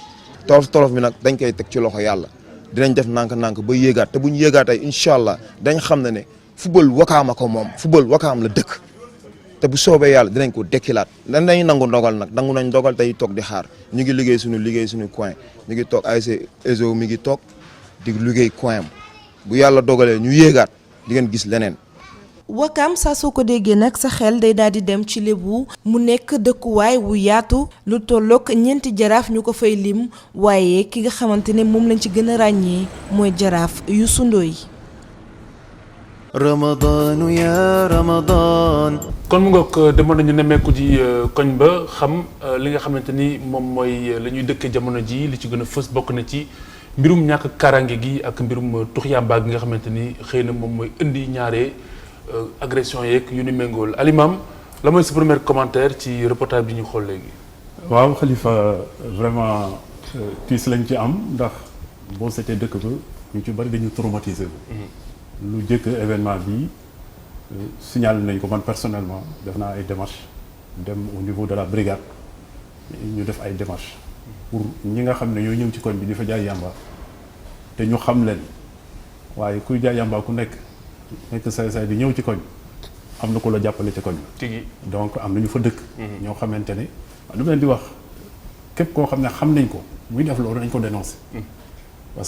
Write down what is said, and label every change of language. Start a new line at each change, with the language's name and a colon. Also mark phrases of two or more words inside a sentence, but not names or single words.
Wolof: tolof bi nag dañ koy teg ci loxo yàlla dinañ def nànk ba yéegaat te bu ñu yéegaat ay
Arabic: إن شاء الله
Wolof: dañ xam ne football Wakaam ko moom football Wakaam la dëkk te bu soobee yàlla dinañ ko dekkilaat dañuy nangu ndogal nag nangu nañ ndogal tey toog di xaar ñu ngi liggéey suñu coin ñu ngi toog ASC EZO mi ngi toog di liggéey coin bu yàlla dogalee ñu yéegaat di ngeen gis leneen. Wakam saa soo ko déggee nag sa xel day daal di dem ci Lébu mu nekk dëkkuwaay wu yaatu lu tolloog ñeenti jaraaf ñu ko fay lim waaye ki nga xamante ne moom lañ ci gën a ràññee mooy jaraaf Youssou Ndoye.
Arabic: رمضان يا رمضان
Wolof: kon mu ngoog demoon nañu nemmeeku ji koñ ba xam li nga xamante ni moom mooy la ñuy dëkkee jamono ji li ci gën a fës bokk na ci mbirum ñàkk kaaraange gi ak mbirum tux yàmba gi nga xamante ni xëy na moom mooy indi ñaare agression yeeg yu ni méngool Alimam la mooy sa
French: premier commentaire
Wolof: ci reportage bi ñu xool léegi. waaw Khalifa vraiment tiis lañ ci am ndax boo seetee dëkk ba ñu ci bari dañu traumatisé lu jëkk événement bi signalé nañ ko man personnellement def naa ay démarches dem
French: au niveau de la brigade
Wolof: ñu def ay démarches pour ñi nga xam ne ñoo ñëw ci koñ bi di fa jaay yàmba te ñu xam leen waaye kuy jaay yàmba ku nekk say di ñëw ci koñ am na ku la jàppale ci koñ bi donc am na ñu fa dëkk ñoo xamante ne lu leen di wax képp koo xam ne xam nañ ko muy def loolu nañ ko dénoncer parce